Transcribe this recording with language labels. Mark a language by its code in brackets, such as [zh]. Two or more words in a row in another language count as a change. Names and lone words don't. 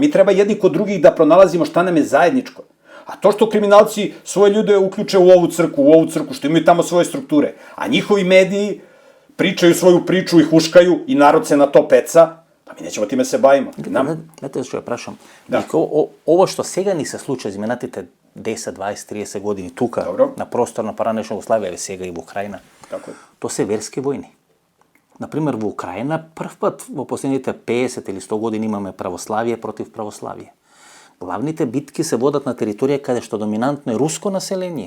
[sr] Mi treba jedni kod drugih da pronalazimo šta nam je zajedničko. A to što kriminalci svoje ljude uključe u ovu crku, što imaju tamo svoje strukture, a njihovi mediji pričaju svoju priču i huškaju i narod se na to peca, pa mi nećemo time se bavimo. Znate što ja prašam? Ovo što [mk] сега ни се случва, изминатите 10, 20, 30 години тука, на простор на паранешна Југославија, сега и во Украина, то се верски војни. Например, во Украина прв пат во последните 50 или 100 години имаме православие против православие. Главните битки се водат на територија каде што доминантно е руско население.